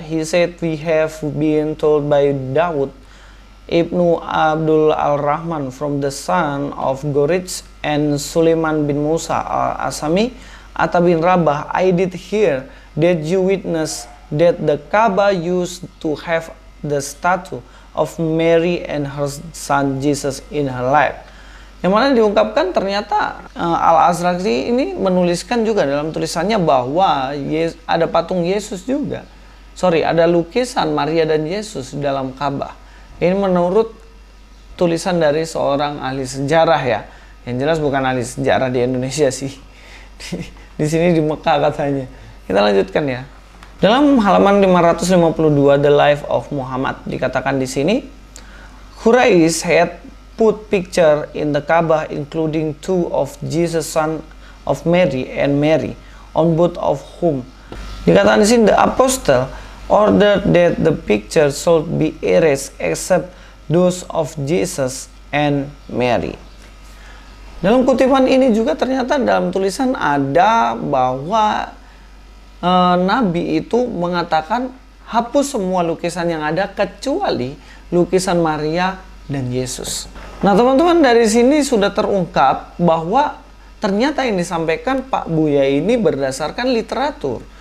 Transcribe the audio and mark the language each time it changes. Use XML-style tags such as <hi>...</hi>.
<en>He said we have been told by Daud Ibnu Abdul Al-Rahman from the son of Gorij and Sulaiman bin Musa al-Asami, Atta bin Rabah, I did hear that you witness that the Kaaba used to have the statue of Mary and her son Jesus in her lap.</en> <id>Yang mana diungkapkan ternyata Al-Azraqi ini menuliskan juga dalam tulisannya bahwa ada patung Yesus juga. Ada lukisan Maria dan Yesus dalam Ka'bah. Ini menurut tulisan dari seorang ahli sejarah ya. Yang jelas bukan ahli sejarah di Indonesia sih. Di sini di Mekah katanya. Kita lanjutkan ya. Dalam halaman</id> <en>552 The Life of Muhammad</en> <id>dikatakan di sini,</id> <en>Quraisy had put picture in the Kaabah including two of Jesus son of Mary and Mary, on both of whom.</en> <id>Dikatakan di sini</id> <en>the apostle ordered that the picture should be erased except those of Jesus and Mary.</en> <id>Dalam kutipan ini juga ternyata dalam tulisan ada bahwa Nabi itu mengatakan hapus semua lukisan yang ada kecuali lukisan Maria dan Yesus. Nah teman-teman, dari sini sudah terungkap bahwa ternyata yang disampaikan Pak Buya ini berdasarkan literatur.</id>